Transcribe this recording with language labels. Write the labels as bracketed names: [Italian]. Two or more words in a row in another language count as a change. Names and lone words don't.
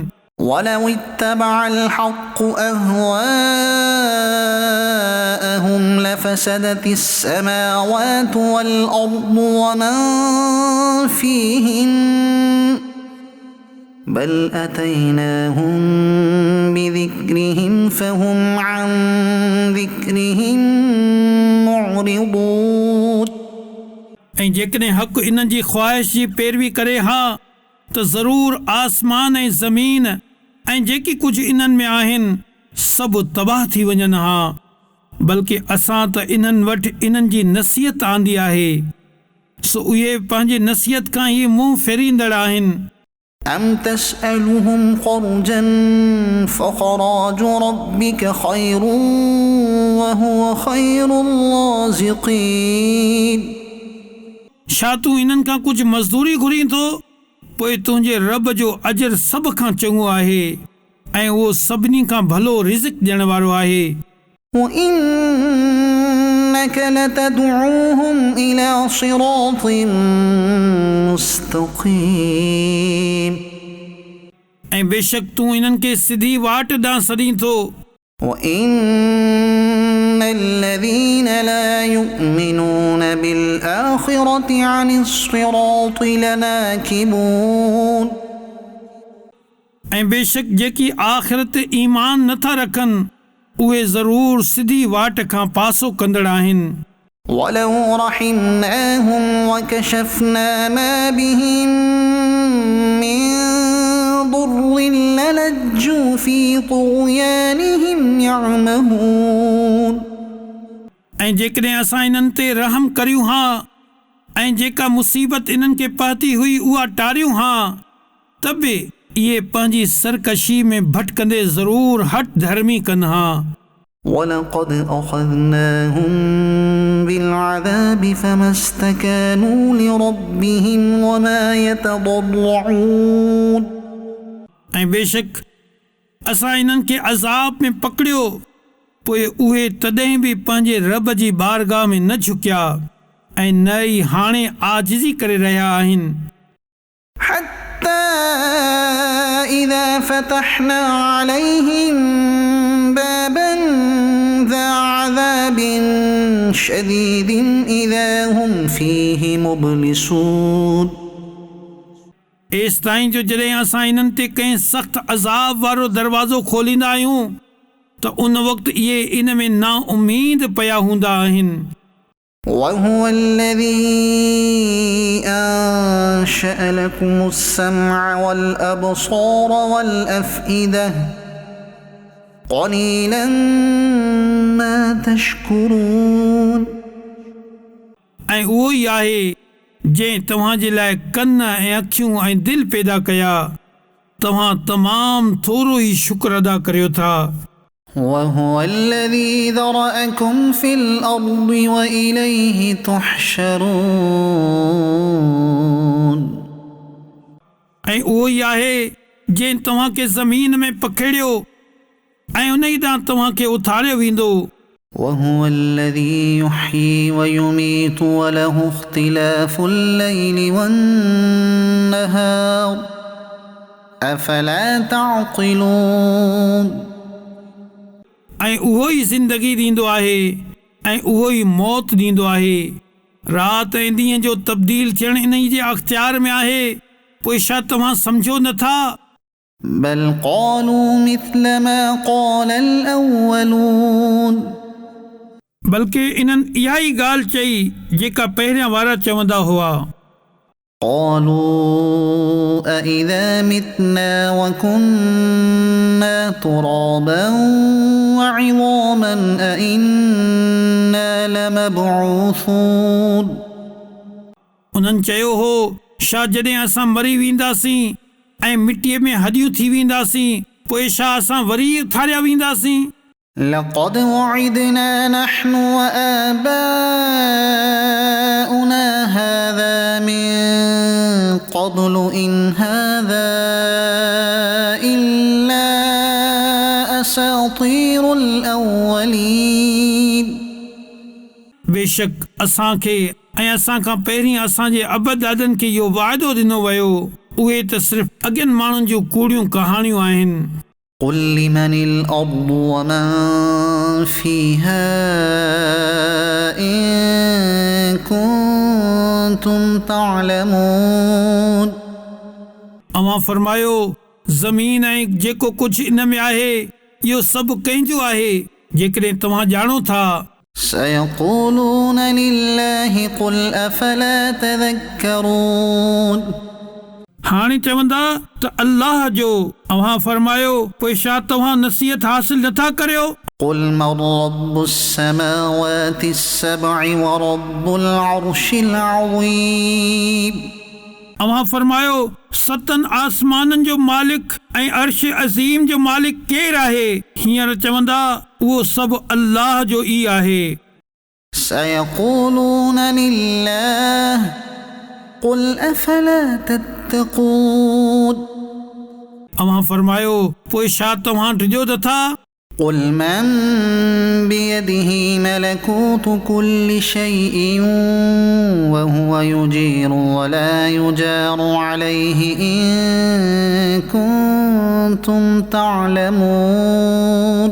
[Arabic] ولو اتبع الحق أهواءهم لفسدت السماوات والأرض ومن فيهن بل أتيناهم بذكرهم فهم عن ذكرهم معرضون [Sindhi] ऐं जेकॾहिं हक़ इन्हनि जी ख़्वाहिश जी पैरवी करे हा त ज़रूरु आसमान ऐं ज़मीन ऐं जेकी कुझु इन्हनि में आहिनि सभु तबाह थी वञनि हा बल्कि असां त इन्हनि वटि इन्हनि जी नसीहत आंदी आहे सो उहे पंहिंजे नसीहत खां ई मुंहुं फेरींदड़ आहिनि [Arabic] أم تسألهم خرجا فخراج ربك خير وهو خير الرازقين [Sindhi] छा तूं इन्हनि खां कुझु मज़दूरी घुरीं थो पोइ तुंहिंजे रब जो अजर सभ खां चङो आहे ऐं उहो सभिनी खां भलो रिज़्क़ ॾियण वारो आहे [Arabic] وإنك لتدعوهم إلى صراط مستقيم [Sindhi] ऐं बेशक तूं इन्हनि खे सिधी वाट ॾांहुं सॾीं थो [Arabic] وإن الذين لا يؤمنون بالآخرة عن الصراط لناكبون [Sindhi] ऐं बेशक जेकी आख़िरत ईमान नथा रखनि उहे ज़रूरु सिधी वाट खां पासो कंदड़ आहिनि [Arabic] ولو رحمناهم وكشفنا ما بهم من ضر للجوا في طغيانهم يعمهون [Sindhi] ऐं जेकॾहिं असां इन्हनि ते रहम करियूं हा ऐं जेका मुसीबत इन्हनि खे पहुती हुई उहा टारियूं हा त बि इहे पंहिंजी सरकशी में भटकंदे ज़रूरु हट धर्मी कनि हा [Arabic] ولقد أخذناهم بالعذاب فما استكانوا لربهم وما يتضرعون [Sindhi] ऐं बेशक असां इन्हनि खे अज़ाब में पकड़ियो पोइ उहे तॾहिं बि पंहिंजे रब जी बारगाह में न झुकिया ऐं न ई हाणे आजिज़ी करे रहिया आहिनि [Arabic] حتى إذا فتحنا عليهم بابا ذا عذاب شديد إذا هم فيه مبلسون [Sindhi] एसि ताईं जो जॾहिं असां इन्हनि ते कंहिं सख़्तु अज़ाब वारो दरवाज़ो खोलींदा आहियूं त उन वक़्तु इहे इन में ना उमीद पिया हूंदा आहिनि [Arabic] وهو الذي أنشأ لكم السمع والأبصار والأفئدة قليلا ما تشكرون [Sindhi] ऐं उहो ई आहे जंहिं तव्हांजे लाइ कन ऐं अखियूं ऐं दिलि पैदा कया तव्हां तमामु थोरो ई शुक्र अदा करियो था [Arabic] وهو الذي ذرأكم في الأرض وإليه تحشرون [Sindhi] ऐं उहो ई आहे जंहिं तव्हांखे ज़मीन में पखेड़ियो ऐं उन ई ॾांहुं तव्हांखे उथारियो वेंदो [Arabic] وهو الذي يحيي ويميت وله اختلاف الليل والنهار أفلا تعقلون [Sindhi] ऐं उहो ई ज़िंदगी ॾींदो आहे ऐं उहो ई मौत ॾींदो आहे राति ऐं ॾींहं जो तब्दील थियण इन ई जे अख़्तियार में आहे पोइ छा तव्हां सम्झो नथा [Arabic] بل قالوا مثل ما قال الأولون [Sindhi] बल्कि इन्हनि इहा ई ॻाल्हि चई जेका पहिरियां वारा चवंदा हुआ [Arabic] قالوا أإذا متنا وكنا ترابا وعظاما أإنا لمبعوثون [Sindhi] उन्हनि चयो हो छा जॾहिं असां मरी वेंदासीं ऐं मिटीअ में हॾियूं थी वेंदासीं पोइ छा असां वरी उथारिया वेंदासीं? [Arabic] لقد وعدنا نحن وآباؤنا هذا من قبل إن هذا إلا أساطير الأولين. [Sindhi] बेशक असांखे ऐं असां खां पहिरीं असांजे अबद दादनि खे इहो वाइदो ॾिनो वियो, उहे त सिर्फ़ अॻियनि माण्हुनि जूं कूड़ियूं कहाणियूं आहिनि. [Arabic] قل لمن الأرض ومن فيها إن كنتم تعلمون. [Sindhi] अवां फरमायो, ज़मीन ऐं जेको कुझु इन में आहे इहो सभु कंहिंजो आहे जेकॾहिं तव्हां ॼाणो था. [Arabic] سيقولون لله قل أفلا تذكرون. [Sindhi] हाणे चवंदा त अल्लाह जो. अवां फरमायो, पोइ छा तव्हां नसीहत हासिल नथा करियो? [Arabic] قل من رب السماوات السبع ورب العرش العظيم. [Sindhi] अवां फरमायो, सतनि आसमाननि जो मालिक ऐं अर्श अज़ीम जो मालिक केरु आहे? हींअर चवंदा उहो सभु अल्लाह जो ई आहे. [Arabic] سيقولون لله قل أفلا تتقون. [Sindhi] अवां फरमायो, पोइ छा तव्हां डिॼो नथा? [Arabic] قل من بيده ملكوت كل شيء وهو يجير ولا يجار عليه إن كنتم تعلمون.